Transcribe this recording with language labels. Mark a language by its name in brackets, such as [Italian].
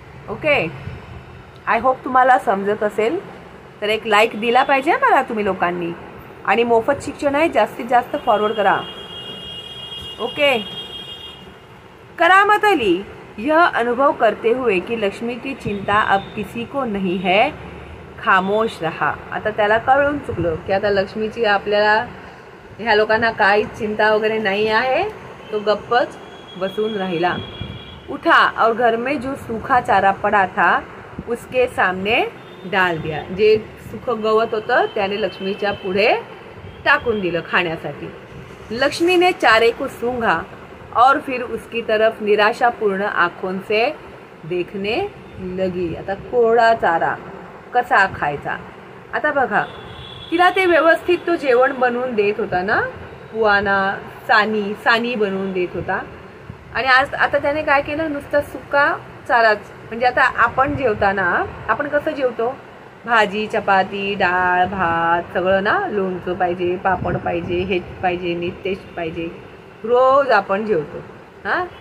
[Marathi] Okay, I hope तुम्हाला समजत असेल, तर एक लाईक दिला पाहिजे मला तुम्ही लोकांनी, आणि मोफत शिक्षण आहे, जास्तीत जास्त फॉरवर्ड करा। [English] Okay. [Hindi] करामत अली यह अनुभव करते हुए कि लक्ष्मी की चिंता अब किसी को नहीं है, खामोश रहा। [Marathi] आता त्याला कळून चुकलं की आता लक्ष्मीची आपल्याला ह्या लोकांना काहीच चिंता वगैरे नाही आहे, तो गप्पच बसून राहिला। [Hindi] उठा और घर में जो सूखा चारा पड़ा था उसके सामने डाल दिया, [Marathi] जे सुख गवत होतं त्याने लक्ष्मीच्या पुढे टाकून दिलं खाण्यासाठी। [Hindi] लक्ष्मी ने चारे को सूंघा और फिर उसकी तरफ निराशापूर्ण आंखों से देखने लगी। [Marathi] आता कोरडा चारा कसा खायचा, आता बघा तिला ते व्यवस्थित तो जेवण बनवून देत होता ना, पुआना सानी बनवून देत होता, आणि आज आता त्याने काय केलं, नुसता सुका चाराच, म्हणजे आता आपण जेवताना आपण कसं जेवतो, भाजी चपाती डाळ भात सगळं ना, लोणचं पाहिजे, पापड पाहिजे, हेच पाहिजे नी तेच पाहिजे, रोज आपण जेवतो हां।